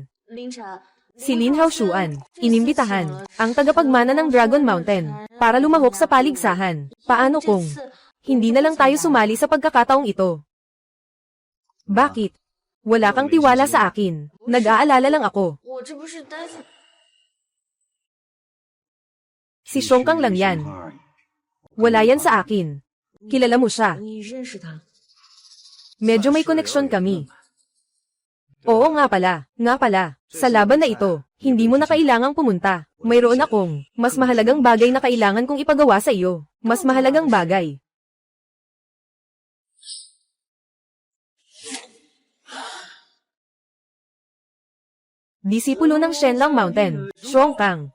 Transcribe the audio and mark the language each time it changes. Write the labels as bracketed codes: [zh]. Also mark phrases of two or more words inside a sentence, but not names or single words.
[tl] Si Lin Haoshuan, inimbitahan, ang tagapagmana ng Dragon Mountain, para lumahok sa paligsahan. Paano kung hindi na lang tayo sumali sa pagkakataong ito? Bakit? Wala kang tiwala sa akin. Nag-aalala lang ako. [zh] 我这不是担心 [tl] Si Shongkang lang yan. Wala yan sa akin. Kilala mo siya. [zh] 你认识他？ [tl] Medyo may koneksyon kami. Oo nga pala. Nga pala. Sa laban na ito, hindi mo na kailangang pumunta. Mayroon akong mas mahalagang bagay na kailangan kong ipagawa sa iyo. Mas mahalagang bagay. Disipulo ng Shenlong Mountain, Shongkang.